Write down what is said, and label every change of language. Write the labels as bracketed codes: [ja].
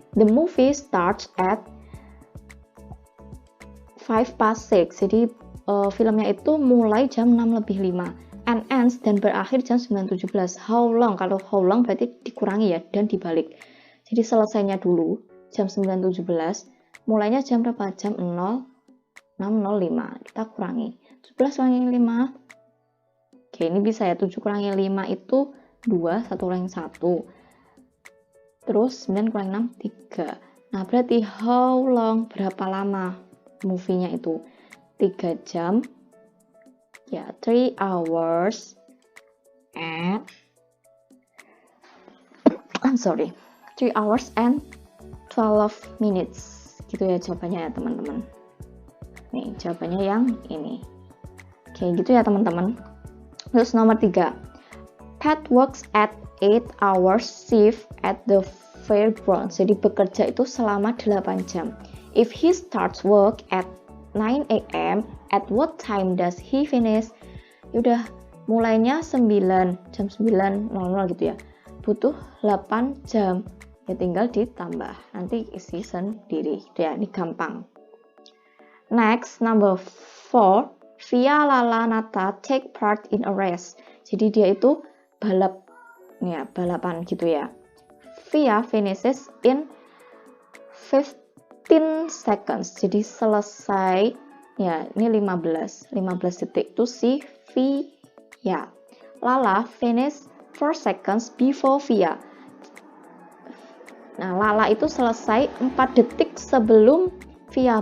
[en] The movie starts at 5 past 6. [id] Jadi filmnya itu mulai jam 6 lebih 5. [en] And ends [id] dan berakhir jam 9.17. [en] How long? [id] Kalau [en] how long [id] berarti dikurangi ya dan dibalik. Jadi selesainya dulu jam 9.17. Mulainya jam berapa? Jam 06.05. Kita kurangi. 17 kurangi 5. Oke, ini bisa ya. 7 kurangi 5 itu 2, 1 kurangi 1. Terus 9 kurangi 6, 3. Nah, berarti [en] how long, [id] berapa lama movie-nya itu? 3 jam. [en] Ya, 3 hours and 3 hours and 12 minutes. [id] Gitu ya jawabannya ya, teman-teman. Nih, jawabannya yang ini. Oke, gitu ya, teman-teman. Terus nomor 3. [en] Pat works at 8 hours shift at the fairgrounds. [id] Jadi bekerja itu selama 8 jam. [en] If he starts work at 9 a.m., at what time does he finish? [id] Udah mulainya jam 9.00 gitu ya. Butuh 8 jam. Ya tinggal ditambah. Nanti isi sendiri. Ya, ini gampang. [en] Next, number 4. Via, Lala, Nata take part in a race. [id] Jadi dia itu balapan gitu ya. [en] Via finishes in 15 seconds. [id] Jadi selesai ya, ini 15 detik itu si Via. [en] Lala finish 4 seconds before Via. [id] Nah, Lala itu selesai 4 detik sebelum Via.